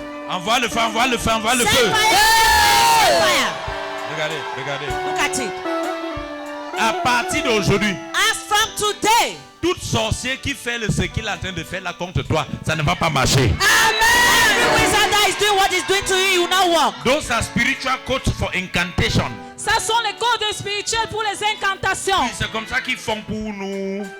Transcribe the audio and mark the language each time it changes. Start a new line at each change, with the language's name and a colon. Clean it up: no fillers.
French: Envoie le feu, envoie le feu, envoie le
English: Send
French: feu.
English: fire! Send fire!
French: Regardez, regardez.
English: Look at it.
French: À partir d'aujourd'hui,
English: As from today,
French: tout sorcier qui fait ce qu'il est en train de faire là contre toi, ça ne va pas marcher.
English: every wizard that is doing what he's doing to you, you will not walk. Those are spiritual codes for incantation.
French: Ça sont les codes spirituels pour les incantations. C'est comme ça qu'ils font pour nous.